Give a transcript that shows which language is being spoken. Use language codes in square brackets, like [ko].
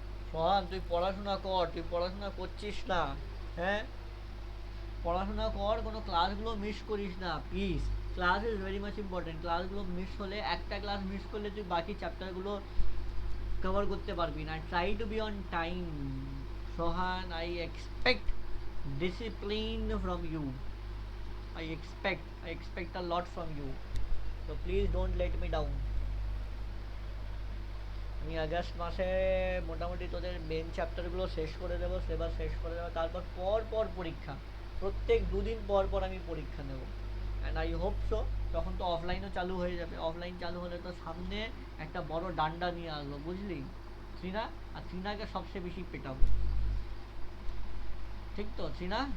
[bn] সোহান তুই পড়াশোনা কর, তুই পড়াশোনা করছিস না, হ্যাঁ পড়াশোনা কর, কোনো ক্লাসগুলো মিস করিস না please. [en] class is very much important, [bn] ক্লাসগুলো মিস হলে, একটা ক্লাস মিস করলে তুই বাকি চ্যাপ্টারগুলো কভার করতে পারবি না। [en] Try to be on time Sohan, I expect discipline from you. I expect a lot from you, so please don't let me down. [bn] আমি আগস্ট মাসে মোটামুটি তোদের মেন চ্যাপ্টারগুলো শেষ করে দেবো, সিলেবাস শেষ করে দেবো, তারপর পর পরীক্ষা, প্রত্যেক 2 দিন পর আমি পরীক্ষা নেব। [en] and I hope so [bn] তখন তো অফলাইনও চালু হয়ে যাবে, অফলাইন চালু হলে তো সামনে একটা বড় ডান্ডা নিয়ে আসবো, বুঝলি শ্রীনা, আর শ্রীনাকে সবচেয়ে বেশি পেটাবো, ঠিক তো শ্রীনা?